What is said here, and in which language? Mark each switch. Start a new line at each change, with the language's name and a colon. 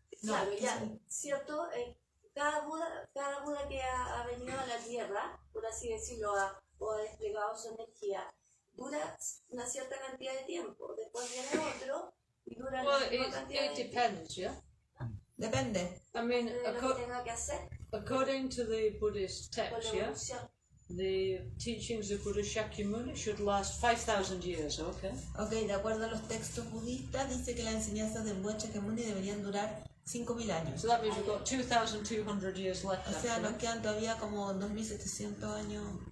Spanish: Claro, ya, ¿cierto? Cada Buda que ha venido a la Tierra, por así decirlo, o ha desplegado su energía, dura una cierta cantidad de tiempo. Después viene otro y dura la misma cantidad de tiempo.
English: Depends, yeah?
Spanish: Depende.
English: I mean,
Spanish: lo que tenga que hacer.
English: According to the Buddhist text, yeah, the teachings of Buddha Shakyamuni should last 5,000 years, okay?
Spanish: Ok, de acuerdo a los textos budistas, dice que las enseñanzas del Buda Shakyamuni deberían durar 5.000 años.
English: So that means we've got 2,200 years left.
Spanish: O sea, nos quedan todavía como 2.700 años.